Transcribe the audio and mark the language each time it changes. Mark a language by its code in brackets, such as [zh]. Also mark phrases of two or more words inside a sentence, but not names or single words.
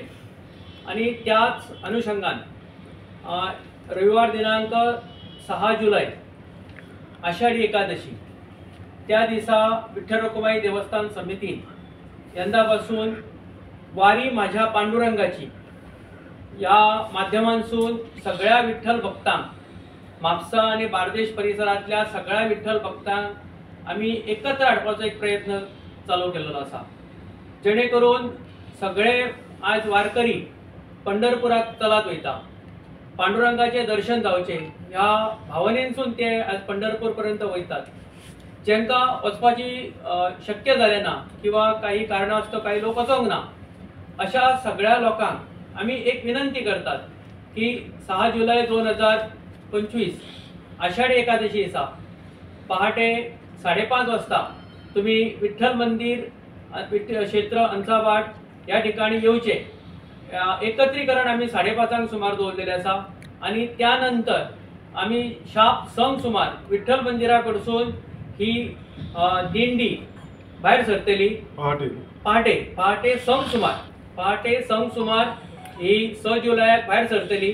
[kok] आणि त्याच अनुषंगान रविवार दिनांक 6 जुलै आषाढी एकादशी त्या दिसा विठ्ठल रखुमाई देवस्थान समितीन यंदापासून वारी माझ्या पांडुरंगाची या माध्यमांसून सगळ्या विठ्ठल भक्तांक म्हापसा आणि बार्देश परिसरातल्या सगळ्या विठ्ठल भक्तांक आम्ही एकत्र हाडपाचो एक प्रयत्न चालू केलेलो आसा, जेणे करून सगळे आज वारकरी पंढरपुराक चलत वयता, पांडुरंगाचे दर्शन जावचे ह्या भावनेसून ते आज पंढरपूर पर्यंत वयतात। जेंका वचपाची शक्य जालें ना किंवा काही कारणास्तव काही लोक वचोंक ना, अशा सगळ्या लोकांक आम्ही एक विनंती करतात की 6 जुलै 2025 आषाढी एकादशी दिसा पहाटे 5:30 वाजता तुम्ही विठ्ठल मंदिर क्षेत्र अंसावाड या ठिकाणी येऊचे। एकत्रीकरण आम्ही 5:30 सुमार दवरलेले आसा आणि त्यानंतर आम्ही शाप संक सुमार विठ्ठल मंदिराकडसून ही दिंडी भायर सरतली। पहाटे संक सुमार ही 6 जुलयाक भायर सरतली।